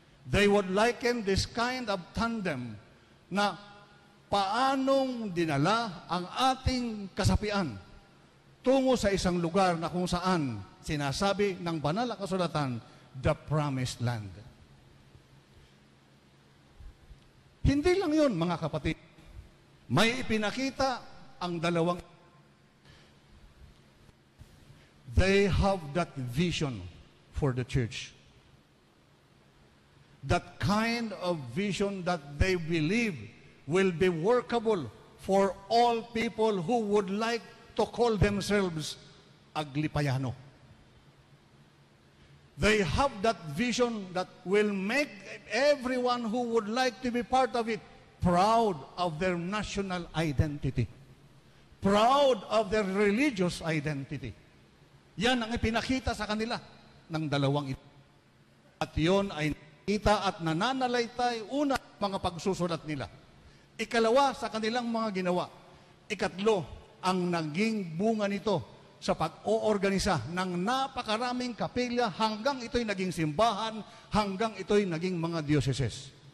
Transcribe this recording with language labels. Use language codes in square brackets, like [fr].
[en] They would liken this kind of tandem [tl] na paanong dinala ang ating kasapian tungo sa isang lugar na kung saan sinasabi ng banal na kasulatan, [en] the promised land. [tl] Hindi lang yun, mga kapatid. May ipinakita ang dalawang. [en] They have that vision for the church. That kind of vision that they believe will be workable for all people who would like to call themselves Aglipayano. They have that vision that will make everyone who would like to be part of it proud of their national identity, proud of their religious identity. [tl] Yan ang ipinakita sa kanila ng dalawang ito. At yon ay nakita at nananalaytay una mga pagsusulat nila. Ikalawa sa kanilang mga ginawa. Ikatlo, ang naging bunga nito sa pag-oorganisa ng napakaraming kapilya hanggang ito'y naging simbahan, hanggang ito'y naging mga dioceses.